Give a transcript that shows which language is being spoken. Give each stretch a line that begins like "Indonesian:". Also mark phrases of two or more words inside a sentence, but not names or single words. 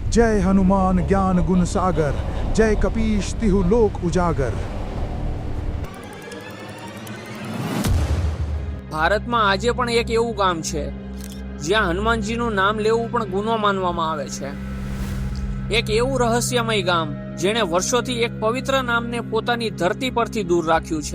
Awadhi: जय हनुमान ज्ञान गुण सागर, जय कपीश तिहु लोक उजागर।
Gujarati: ભારતમાં આજે પણ એક એવું ગામ છે જ્યાં હનુમાનજીનું નામ લેવું પણ ગુનો માનવામાં આવે છે। એક એવું રહસ્યમય ગામ જેણે વર્ષોથી એક પવિત્ર નામને પોતાની ધરતી પરથી દૂર રાખ્યું છે।